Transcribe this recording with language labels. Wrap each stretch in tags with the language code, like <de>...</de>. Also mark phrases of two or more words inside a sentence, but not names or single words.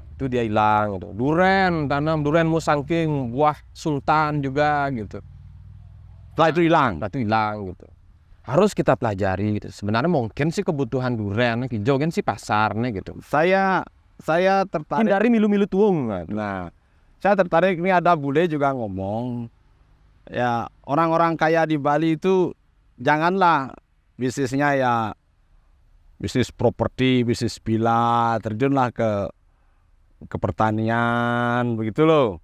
<id>Itu dia hilang gitu. Duren, tanam duren musangking, buah sultan juga gitu. Setelah itu hilang. Nah, itu hilang gitu. Harus kita pelajari gitu. Sebenarnya mungkin sih kebutuhan duren hijau kan sih pasarnya gitu. Saya tertarik.</id> <ban>Hindari milu-milu tuung.</ban> <id>Nah, saya tertarik, ini ada bule juga ngomong, ya orang-orang kaya di Bali itu janganlah bisnisnya ya bisnis properti, bisnis villa, terjunlah ke pertanian, begitu loh.</id>